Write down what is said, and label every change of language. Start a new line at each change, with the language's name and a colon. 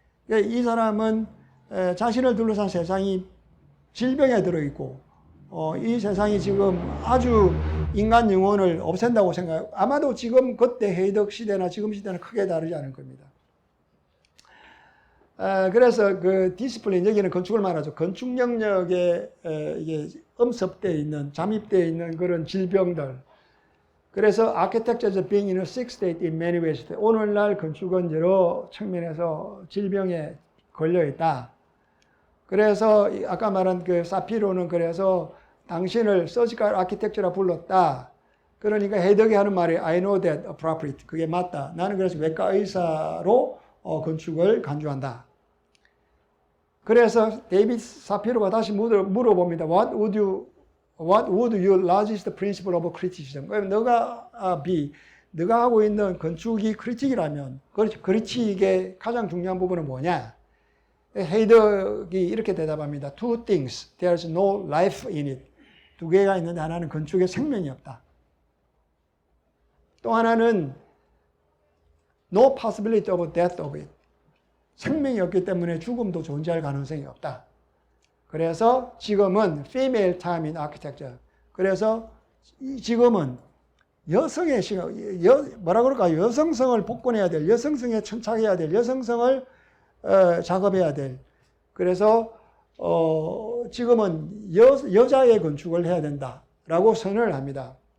Korean: 이 사람은 자신을 둘러싼 세상이 질병에 들어있고, 이 세상이 지금 아주 인간 영혼을 없앤다고 생각해요. 아마도 지금 그때 헤이덕 시대나 지금 시대는 크게 다르지 않을 겁니다. 그래서 그 디스플레인, 여기는 건축을 말하죠. 건축 영역에 이게 엄습되어 있는, 잠입되어 있는 그런 질병들, 그래서
English: architecture is being in a sick state in many ways.
Korean: 오늘날 건축은 여러 측면에서 질병에 걸려 있다. 그래서 아까 말한 그 사피로는 그래서 당신을 서지컬 아키텍처라 불렀다. 그러니까 헤이덕이 하는 말이
English: I know that appropriate.
Korean: 그게 맞다. 나는 그래서 외과 의사로 건축을 간주한다. 그래서 데이비드 사피로가 다시 물어봅니다.
English: What would your largest principle of criticism?
Korean: 그럼 너가 너가 하고 있는 건축이 크리틱이라면 크리틱의 가장 중요한 부분은 뭐냐? 헤이덕이 이렇게 대답합니다.
English: Two things. There's no life in it.
Korean: 두 개가 있는데 하나는 건축에 생명이 없다. 또 하나는
English: no possibility of death of it.
Korean: 생명이 없기 때문에 죽음도 존재할 가능성이 없다. 그래서 지금은
English: female time in architecture.
Korean: 그래서 지금은 여성의 시간, 뭐라 그럴까? 여성성을 복원해야 될, 여성성에 천착해야 될, 여성성을 작업해야 될. 그래서 지금은 여자의 건축을 해야 된다라고 선언을 합니다.